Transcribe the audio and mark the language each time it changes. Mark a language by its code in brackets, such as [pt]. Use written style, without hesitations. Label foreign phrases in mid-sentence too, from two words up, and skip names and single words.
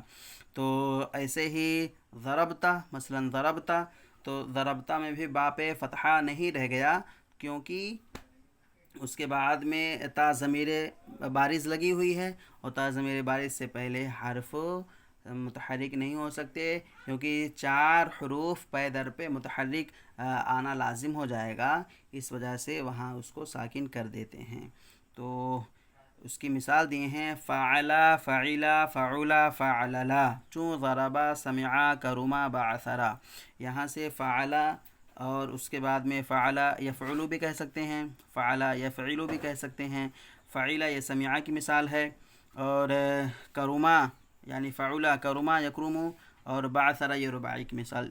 [ur] تو ایسے ہی ضربتا، مثلا ضربتا، تو ضربتا میں بھی با پہ فتحہ نہیں رہ گیا کیونکہ اس کے بعد میں تا ضمیر بارز لگی ہوئی ہے، اور تا ضمیر بارز سے پہلے حرف متحرک نہیں ہو سکتے، کیونکہ چار حروف پے در پہ متحرک آنا لازم ہو جائے گا، اس وجہ سے وہاں اس کو ساکن کر دیتے ہیں۔ تو اس کی مثال دیے ہیں، [ar] فعلا، فعلا، فعلا، فعللا، چون ضربا، سمعا، کرما، بعثرا۔ [ur] یہاں سے فعلا، اور اس کے بعد میں [ar] فعلا یفعلو [ur] بھی کہہ سکتے ہیں، [ar] فعلا یفعلو [ur] بھی کہہ سکتے ہیں۔ فعلا یہ سمعا کی مثال ہے، اور کرما یعنی [ar] فعلا کرما یکرمو، [ur] اور بعثرا یہ رباعی کی مثال۔